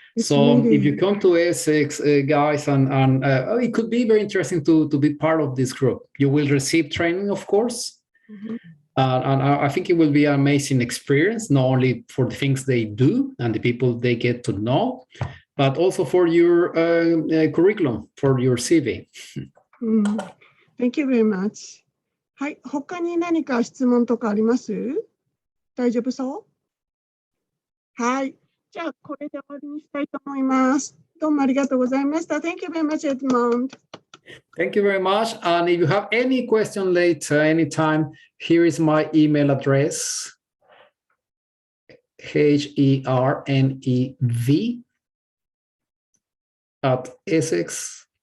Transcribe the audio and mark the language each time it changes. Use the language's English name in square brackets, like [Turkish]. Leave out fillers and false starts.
[English] It's so really, if you come to Essex, guys, and it could be very interesting to be part of this group. You will receive training, of course. And I think it will be an amazing experience, not only for the things they do and the people they get to know, but also for your curriculum, for your CV. Thank you very much. [Japanese] はい、他に何か質問とかあります？大丈夫そう？はい。じゃあ、これで終わりにしたいと思います。どうもありがとうございました。 [English] Thank you very much, Edmond. Thank you very much. And if you have any question later, anytime, here is my email address, hernev@Essex